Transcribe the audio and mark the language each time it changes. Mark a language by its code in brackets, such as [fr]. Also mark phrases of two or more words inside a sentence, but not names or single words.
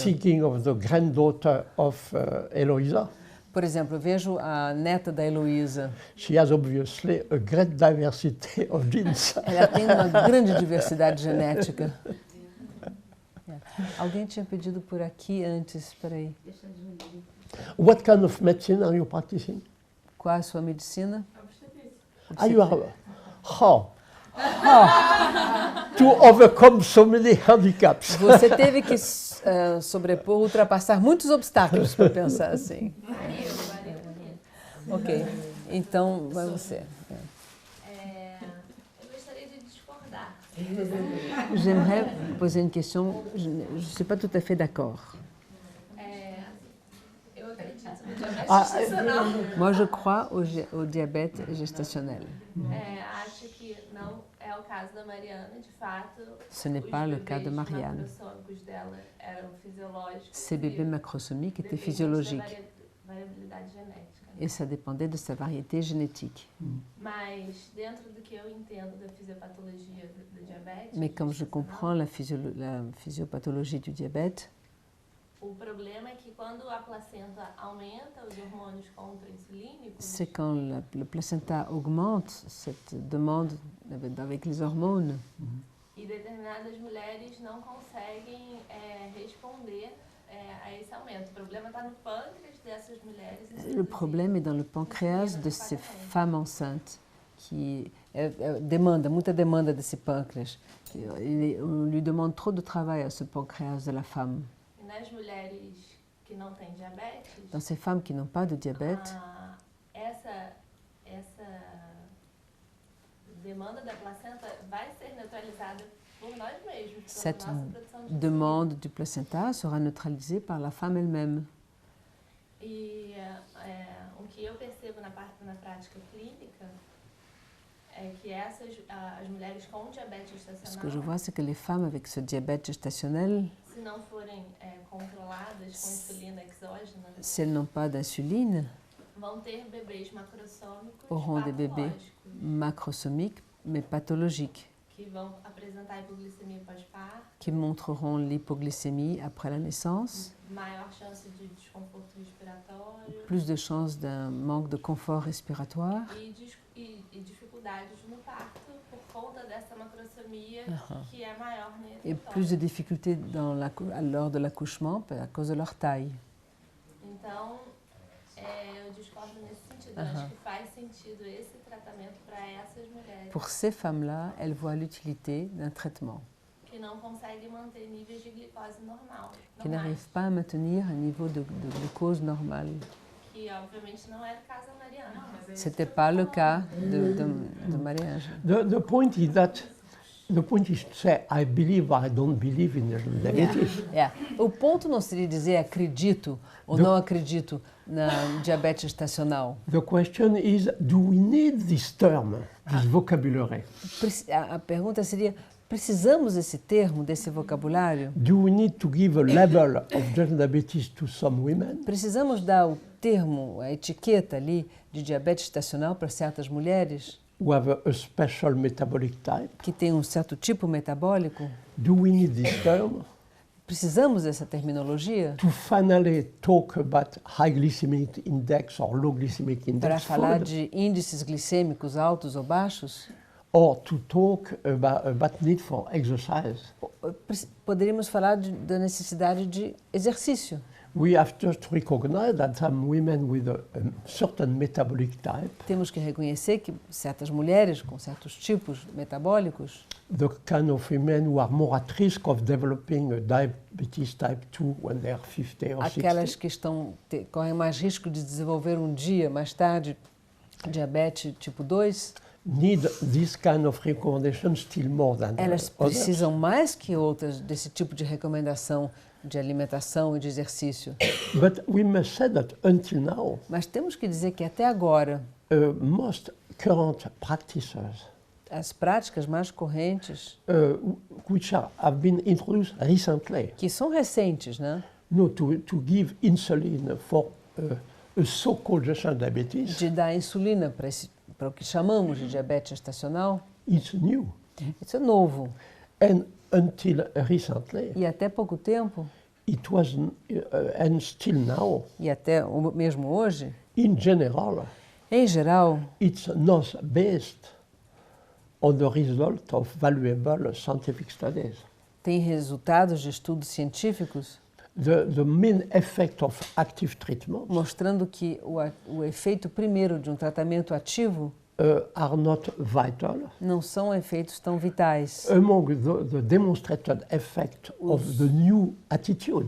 [en] thinking of the granddaughter of Eloisa. [pt] Por exemplo, eu vejo a neta da Heloísa. [en] She has obviously a great diversity of genes. [pt] Ela tem uma grande diversidade genética. Alguém tinha pedido por aqui antes, espera aí. [en] What kind of medicine are you practicing? [pt] Qual a sua medicina? [en] You are to overcome so many handicaps. [pt] Você teve que sobrepor, ultrapassar muitos obstáculos para pensar assim. Ok, então vai você. Eu gostaria de discordar. [fr] J'aimerais poser une question. Je ne suis pas tout à fait d'accord. [pt] Eu acredito no diabetes gestacional. [fr] Moi, je crois au diabète gestationnel. [pt] Acho que não é o caso da Mariana, de fato. [fr] Ce n'est pas le cas de Marianne. [pt] Os macrossômicos dela eram fisiológicos. [fr] Ces bébés macrosomiques étaient physiologiques [pt] Variabilidade genética. [fr] et ça dépendait de sa variété génétique. [pt] Mas dentro do que eu entendo da fisiopatologia do diabetes. [fr] Mais comme je comprends la physiopathologie du diabète, [pt] O problema é que quando a placenta aumenta os hormônios contra-insulínicos, [fr] c'est quand le placenta augmente cette demande avec les hormones. [pt] e determinadas mulheres não conseguem responder a esse aumento. O problema está no pâncreas dessas mulheres. [fr] Le problème est dans le pancréas de ces femmes enceintes, qui demanda, [pt] muita demanda desse pâncreas. [fr] On lui demande trop de travail à ce pancréas de la femme. [pt] E nas mulheres que não têm diabetes, [fr] Dans ces femmes qui n'ont pas de diabète, [pt] essa demanda da placenta vai ser neutralizada por nós mesmos, pela [fr] cette [pt] nossa produção de [fr] demande du placenta sera neutralisée par la femme elle-même. [pt] E o que eu percebo na prática clínica é que as mulheres com diabetes [fr] Ce que je [pt] gestacional, [fr] vois, c'est que les femmes avec ce diabète gestationnel, [pt] se não forem controladas com insulina exógena, [fr] si elles n'ont pas d'insuline, [pt] vão ter bebês macrossômicos [fr] auront des bébés [pt] patológicos, [fr] macrosomiques, mais pathologiques, [pt] que vão apresentar hipoglicemia pós-parto, [fr] qui montreront l'hypoglycémie après la naissance, [pt] maior chance de desconforto respiratório [fr] plus de chances d'un manque de confort respiratoire [pt] e dificuldades no parto por conta dessa macrossomia que é maior [fr] et [pt] nesse [fr] plus de difficultés lors de l'accouchement à cause de leur taille. [pt] Então, eu discordo nesse sentido. Eu acho que faz sentido esse tratamento para essas mulheres [fr] Pour ces femmes-là, elles voient l'utilité d'un traitement [pt] que não conseguem manter níveis de glicose normal, [fr] qui n'arrive pas à maintenir un niveau de glucose normal. [pt] que obviamente não é o caso da Mariana. [fr] Ce n'était pas le cas de Marie-Ange. [en] The point is to say, I believe or I don't believe in diabetes. [pt] O ponto não seria dizer acredito ou não acredito na diabetes gestacional. [en] The question is, do we need this term, this vocabulary? [pt] A pergunta seria, precisamos desse termo, desse vocabulário? [en] Do we need to give a label of diabetes to some women? [pt] Precisamos dar o termo, a etiqueta ali de diabetes gestacional para certas mulheres [en] Who have a special metabolic type? [pt] que têm um certo tipo metabólico? [en] Do we need this term [pt] Precisamos dessa terminologia [en] to finally talk about high glycemic index or low glycemic [pt] para [en] index [pt] falar [en] food? [pt] de índices glicêmicos altos ou baixos? [en] Or to talk about need for exercise? [pt] Poderíamos falar da necessidade de exercício. [en] We have just to recognize that some women with a certain metabolic type, [pt] Temos que reconhecer que certas mulheres com certos tipos metabólicos, [en] the kind of women who are more at risk of developing a diabetes type 2 when they are 50 or [pt] aquelas [en] 60, [pt] que correm mais risco de desenvolver um dia mais tarde diabetes tipo 2, [en] need this kind of recommendation still more than [pt] elas [en] others. [pt] precisam mais que outras desse tipo de recomendação de alimentação e de exercício. [en] But we must say that until now, [pt] Mas temos que dizer que até agora, [en] most current practices [pt] as práticas mais correntes, [en] which have been introduced recently, [pt] que são recentes, né? [en] to give insulin for a so-called gestational diabetes, [pt] De dar insulina para o que chamamos de diabetes gestacional, [en] it's new. [pt] isso é novo. [en] And until recently, [pt] E até pouco tempo, [en] it was, and still now, [pt] e até mesmo hoje, [en] in general, [pt] em geral, [en] it's not based on the result of valuable scientific studies. [pt] tem resultados de estudos científicos [en] The main effect of active treatment [pt] mostrando que o efeito primeiro de um tratamento ativo [en] are not vital. [pt] não são efeitos tão vitais. [en] Among the demonstrated effect of the new attitude,